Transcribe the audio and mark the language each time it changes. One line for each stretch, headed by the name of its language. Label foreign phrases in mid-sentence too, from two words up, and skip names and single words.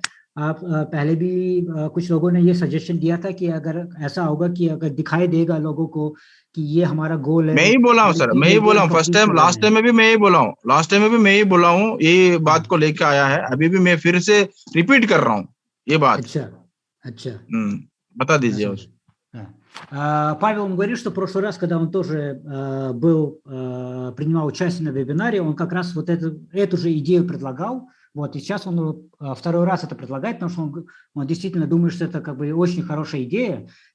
Hindi: आप पहले भी कुछ लोगों ने ये सजेशन दिया था कि अगर ऐसा होगा कि अगर दिखाई देगा लोगों को कि ये हमारा गोल है। मैं ही बोला हूँ सर, मैं ही बोला हूँ
English: first time, last time
Hindi: में भी मैं ही बोला हूँ,
English: last time
Hindi: में भी मैं ही बोला हूँ, ये बात को लेके आया है, अभी भी मैं फिर से रिपीट कर रहा हूँ ये बात। अच्छा, बता दीजिए।
Russian: Павел, он говорит, что в прошлый раз, когда он тоже принимал участие на вебинаре, он как раз вот эту же идею предлагал. Вот, и сейчас он второй раз это предлагает, потому что он действительно думает, что это как бы очень хорошая идея.